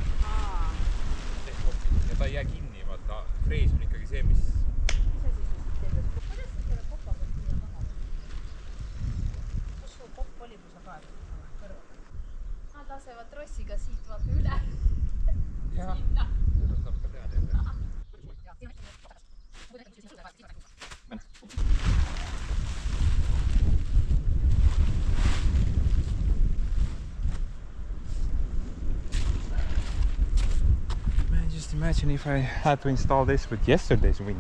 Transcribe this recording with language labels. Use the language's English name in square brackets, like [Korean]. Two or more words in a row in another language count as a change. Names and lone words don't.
[Estonian] Ja ta ei jää kinni, vaata. Frees on ikkagi see, mis... Mis asi siis tendest? Kuidas sa selle popa võid siia maha? Kus sul popp oli, kui sa kaevad kõrval? Nad lasevad trossiga siit vaata üle. Jah, seda saab ka teha teile. [English] Man, just imagine if I had to install this with yesterday's wind.